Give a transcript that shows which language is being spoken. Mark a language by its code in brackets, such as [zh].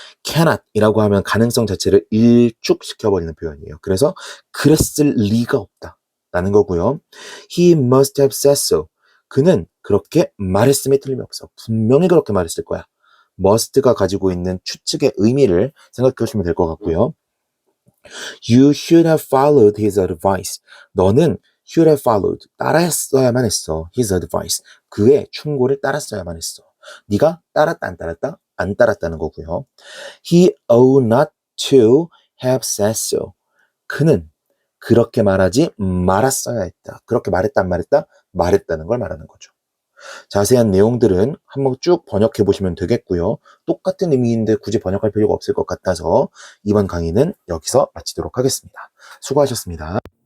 [ko] cannot 이라고 하면 가능성 자체를 일축시켜버리는 표현이에요. 그래서 그랬을 리가 없다 라는 거고요. [en] He must have said so. [ko] 그는 그렇게 말했음에 틀림이 없어. 분명히 그렇게 말했을 거야. must가 가지고 있는 추측의 의미를 생각해 보시면 될 것 같고요. [en] You should have followed his advice. [ko] 너는 [en] should have followed. [ko] 따랐어야만 했어. [en] his advice. [ko] 그의 충고를 따랐어야만 했어. 네가 따랐다, 안 따랐다? 안 따랐다는 거고요. [en] He ought not to have said so. [ko] 그는 그렇게 말하지 말았어야 했다. 그렇게 말했다, 안 말했다? 말했다는 걸 말하는 거죠. 자세한 내용들은 한번 쭉 번역해 보시면 되겠고요. 똑같은 의미인데 굳이 번역할 필요가 없을 것 같아서 이번 강의는 여기서 마치도록 하겠습니다. 수고하셨습니다.